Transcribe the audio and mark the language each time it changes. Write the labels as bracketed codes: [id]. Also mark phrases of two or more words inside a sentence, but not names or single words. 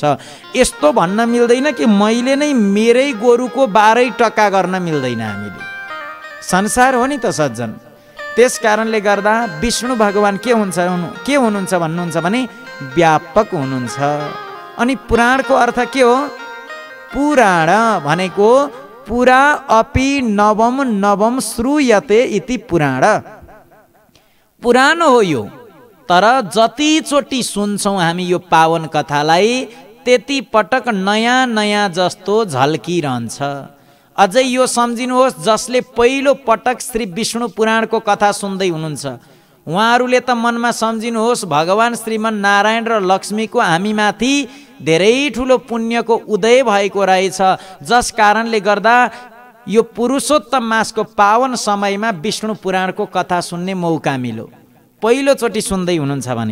[ne] यस्तो भन्न मिल्दैन कि मैले नै मेरै गोरुको 12 टका गर्न मिल्दैन। हामीले संसार हो नि त सज्जन। त्यस कारणले गर्दा विष्णु भगवान के हुनुहुन्छ भन्नुहुन्छ भने व्यापक हुनुहुन्छ। अनि पुराणको अर्थ के हो? पुराण भनेको [sa] पुरा अपि नवम नवम श्रूयते इति पुराण, [ne] पुरानो हो यो। तर जतिचोटि सुन्छौँ हामी यो पावन कथालाई त्यति पटक नयाँ नयाँ जस्तो झल्किरहन्छ। अझै यो सम्झिनुहोस्, जसले पहिलो पटक श्री विष्णु पुराणको कथा सुन्दै हुनुहुन्छ उहाँहरूले त मनमा सम्झिनुहोस् भगवान श्रीमन नारायण र लक्ष्मीको हामीमाथि धेरै ठुलो पुण्यको उदय भएको रहेछ, जस कारणले गर्दा यो पुरुषोत्तम मासको पावन समयमा विष्णु पुराणको कथा सुन्ने मौका मिल्यो, पहिलोचोटि सुन्दै हुनुहुन्छ भने।